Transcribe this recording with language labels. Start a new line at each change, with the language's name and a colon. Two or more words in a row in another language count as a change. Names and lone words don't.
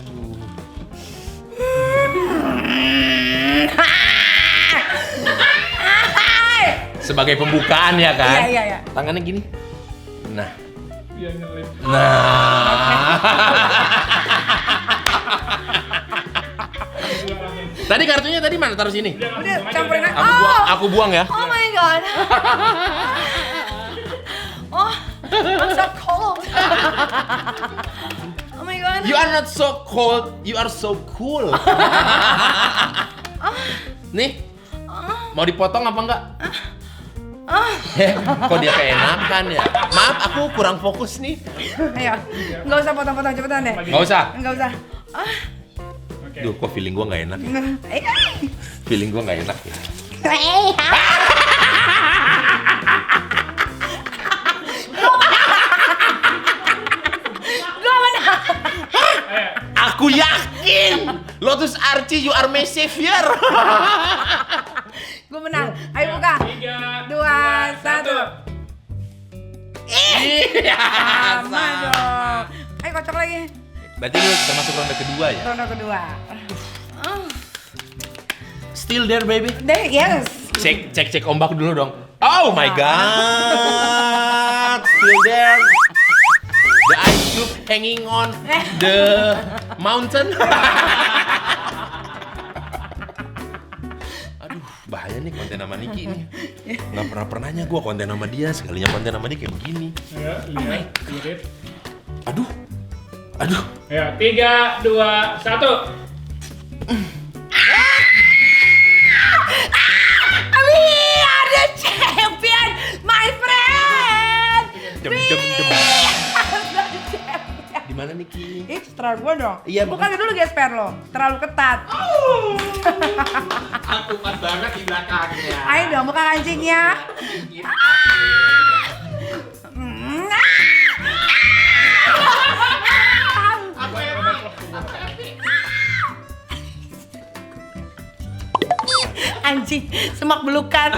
Indonesian: Sebagai pembukaan ya kan? Iya. Tangannya gini. Nah. Biar ngelip. Nah. Tadi kartunya tadi mana? Taruh sini. Udah campurin aja. Aku buang ya.
English: Oh my god. Oh, I'm so cold. Oh my god. You are not so cold, you are so cool.
Indonesian: Nih, mau dipotong apa enggak? Kok dia keenakan ya? Maaf, aku kurang fokus nih. Ayo, nggak usah potong-potong cepetan deh. Nggak usah. Nggak usah. Oke. Duh, kok feeling gua nggak enak. Eh, Feeling gua nggak enak ya. Gua menang. Ayo. Aku yakin,
English: Lotus Archie, you are my savior.
Indonesian: Gua menang. Ayo buka. 3, 2, 1. Iya. Sama dong. Ayo kocok lagi. Berarti lu termasuk ronde kedua ya? Ronde kedua.
English: Still there, baby.
Indonesian: Deh, yes. Cek ombak dulu dong.
English: Oh my god, still there. The ice cube hanging on the mountain.
Indonesian: Aduh, bahaya nih konten sama Niki nih. Nggak pernahnya gue konten sama dia, sekalinya konten sama dia kayak begini. Ayo, lihat. Irit. Aduh. Ayo, 3, 2, 1.
English: We are the champion, my friend. Dem.
Indonesian: Di mana Niki? Ih, setelah gua dong. Iya, bukan dulu gesper lo. Terlalu ketat. Aku kuat banget di belakangnya. Ayo dong, buka kancingnya. Anjing, semak belukan.